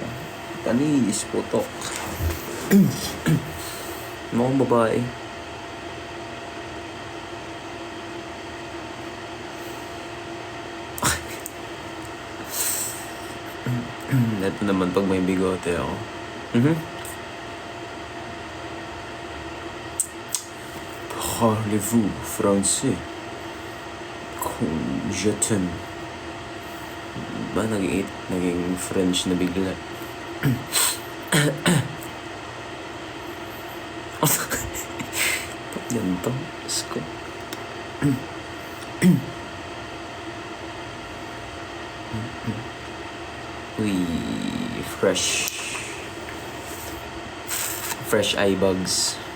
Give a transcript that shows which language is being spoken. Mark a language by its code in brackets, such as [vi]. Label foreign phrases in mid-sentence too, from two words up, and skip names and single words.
[tl] Panis, putok. Mukhang babae. Ito naman pag may bigote ako. [fr] Parlez-vous français? Comme je t'aime. [tl] Ba, naging French na bigla. Ba't ganito? Diyos ko. [en] Uy, fresh eye bags.